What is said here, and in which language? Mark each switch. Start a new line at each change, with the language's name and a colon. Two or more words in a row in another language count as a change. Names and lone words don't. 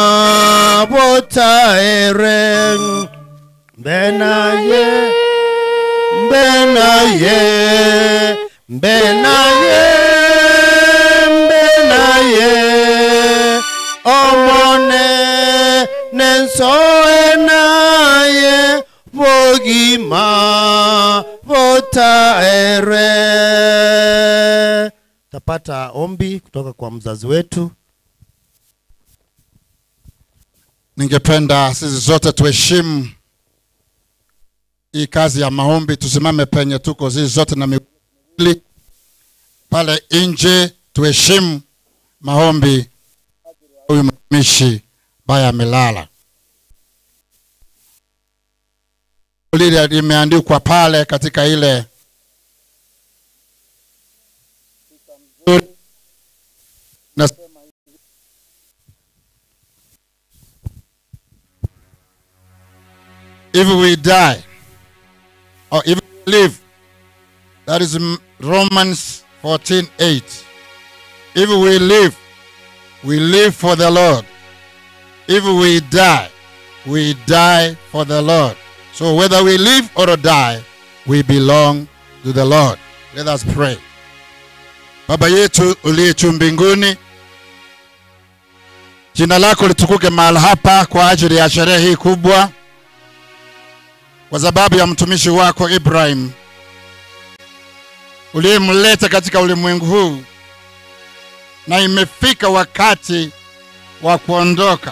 Gusii: botaere benaye benaye benaye benaye amone nensoe naye bogima botaere.
Swahili: Tapata ombi kutoka kwa mzazi wetu. Ningependa sisi zote tuheshimu hii kazi ya maombi. Tusimame penye tuko sisi zote na miwili pale nje, tuheshimu maombi huyu mtumishi baya amelala. Lile limeandikwa pale katika ile
English: if we die or if we live, that is Romans 14:8. If we live for the Lord. If we die for the Lord. So whether we live or die, we belong to the Lord. Let us pray.
Swahili: Baba yetu uliye juu mbinguni, jina lako litukuke mahali hapa kwa ajili ya sherehe hii kubwa, kwa sababu ya mtumishi wako Ibrahim uliyemleta katika ulimwengu huu, na imefika wakati wa kuondoka.